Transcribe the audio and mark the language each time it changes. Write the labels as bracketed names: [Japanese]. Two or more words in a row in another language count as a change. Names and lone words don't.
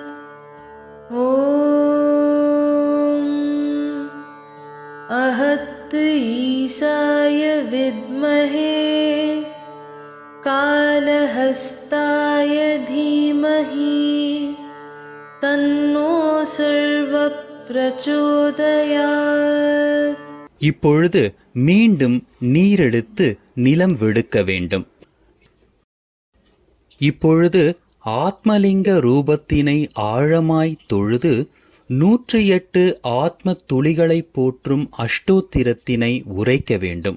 [Sanskrit] ॐ अहत् ईशाय विद्महे कालहस्ताय धीमहि तन्नो सर्वः प्रचोदयात्। [Tamil] இப்பொழுது மீண்டும் நீரெடுத்து நிலம் வெடுக்க வேண்டும். இப்பொழுது ஆத்மலிங்க ரூபத்தினை ஆழமாய் தொழுது 108 ஆத்ம துளிகளை போற்றும் அஷ்டோத்திரத்தினை உரைக்க வேண்டும்.